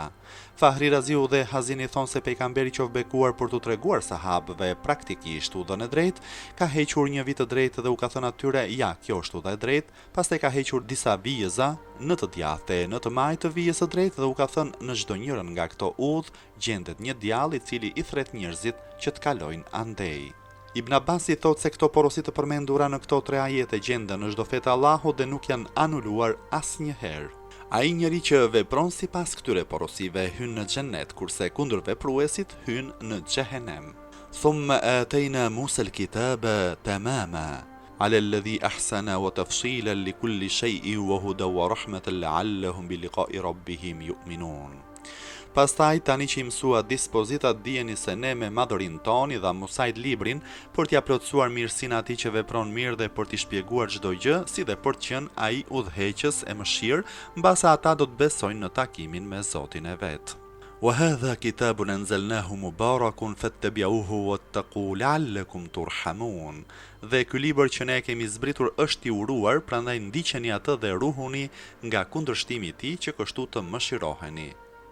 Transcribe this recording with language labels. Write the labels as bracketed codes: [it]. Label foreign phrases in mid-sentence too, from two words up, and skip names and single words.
[sq] Fahri Raziu dhe Hazini thonë se pejgamberi qoftë bekuar për t'u treguar sahabëve praktikisht udhën e drejtë, ka hequr një vit të drejtë dhe u ka thënë atyre, ja, kjo është udha e drejtë, pastaj ka hequr disa vijëza në të djathtë, në të majtë të vijës së drejtë dhe u ka thënë në çdo njërin nga këto udhë gjendet një djalë i cili i thret njerëzit që të kalojnë andej. Ibn Abbasi thotë se këto porosit të përmendura në këto 3 ajete gjenden në çdo fe të Allahut dhe nuk janë anuluar asnjëherë. Ai njeri që vepron sipas këtyre porosive hyn në xhennet, kurse kundër vepruesit hyn në xhehenem. [ar] ثم آتينا موسى الكتاب تماما على الذي أحسن وتفصيلا لكل شيء وهدى ورحمة لعلهم بلقاء ربهم يؤمنون. [sq] Pastaj tani që i mësua dispozitat, dijeni se ne me madhërin toni dha Musait librin për t'ia plotësuar mirësinë atij që vepron mirë dhe për t'i shpjeguar çdo gjë, si dhe për të qenë ai udhëheqës e mëshirë, mbase ata do të besojnë në takimin me Zotin e vet. [ar] وهذا كتاب أنزلناه مبارك فاتبعوه واتقوا لعلكم ترحمون. [sq] Dhe ky libër që ne kemi zbritur është i uruar, prandaj ndiqeni atë dhe ruhuni nga kundërshtimi i tij që kështu të mëshiroheni.